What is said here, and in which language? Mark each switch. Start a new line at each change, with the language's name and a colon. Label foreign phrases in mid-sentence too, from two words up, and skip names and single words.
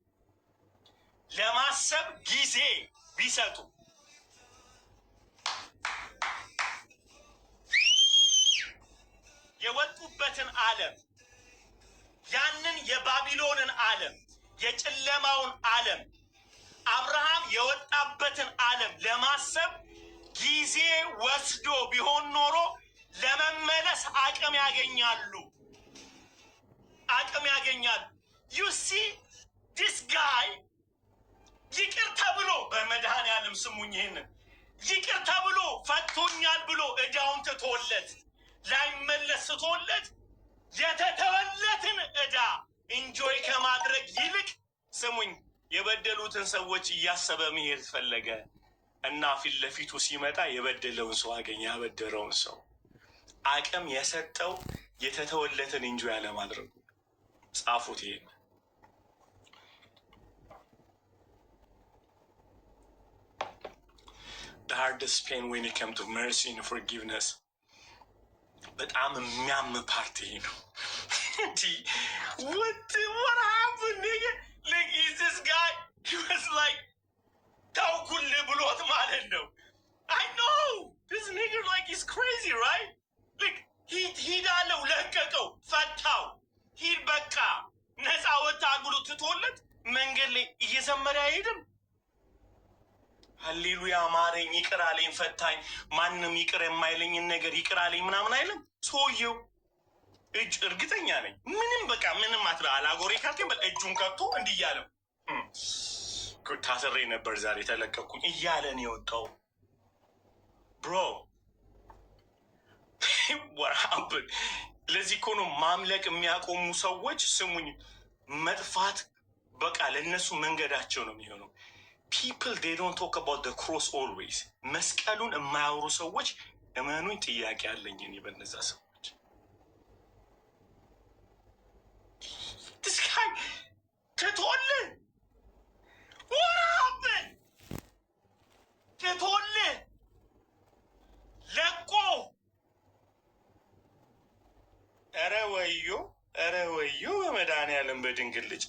Amharic: ለማሰብ ጊዜ ቢሰጡ የወጡበትን ዓለም ያንን የባቢሎንን ዓለም የጨለማውን ዓለም አብርሃም የወጣበትን ዓለም ለማሰብ ጊዜ ወስዶ ቢሆን ኖሮ ለመመለስ አቅም ያገኛሉ።
English: you see this guy
Amharic: ይቅር ተብሎ በመድኃኔዓለም ስሙኝ፣ ይህንን ይቅር ተብሎ ፈቶኛል ብሎ ዕዳውን ትቶለት ላይመለስ ትቶለት የተተወለትን ዕዳ ኢንጆይ ከማድረግ ይልቅ ስሙኝ የበደሉትን ሰዎች እያሰበ መሄድ ፈለገ እና ፊት ለፊቱ ሲመጣ የበደለውን ሰው አገኘ። ያበደረውን ሰው አቅም የሰጠው የተተወለትን ኢንጆይ አለማድረጉ። ጻፉት ይሄን።
English: The hardest pain when it comes to mercy and forgiveness.
Amharic: በጣም የሚያም ፓርቲ ነው።
English: What happened, nigga? Like, is this guy? He was like,
Amharic: ታውኩልህ ብሎት ማለት ነው።
English: I know this nigga like he's crazy, right?
Amharic: Like ሂድ አለው፣ ለቀቀው፣ ፈታው። ሂድ በቃ ነፃ ወጣ ብሎ ትቶለት መንገድ ላይ እየዘመረ አይሄድም። ሃሌሉያ ማረኝ፣ ይቅር አለኝ፣ ፈታኝ፣ ማንም ይቅር የማይለኝን ነገር ይቅር አለኝ ምናምን አይልም ሰውየው። እጅ እርግጠኛ ነኝ ምንም በቃ ምንም አላጎሬ ካልከኝ በቃ እጁን ከቶ እንዲህ እያለም ታስሬ ነበር ዛሬ ተለቀኩኝ እያለን የወጣው ብሮ ወራብን። ለዚህ እኮ ነው ማምለክ የሚያቆሙ ሰዎች ስሙኝ፣ መጥፋት በቃ ለእነሱ መንገዳቸው ነው የሚሆነው።
English: people they don't talk about the cross always።
Amharic: መስቀሉን የማያወሩ ሰዎች እመኑኝ ጥያቄ አለኝ እኔ በነዛ ሰዎች።
English: this guy
Amharic: ትቶልህ ወራብን ትቶልህ ለቆ ኧረ ወዮ ኧረ ወዮ በመድኃኒዓለም በድንግል ልጅ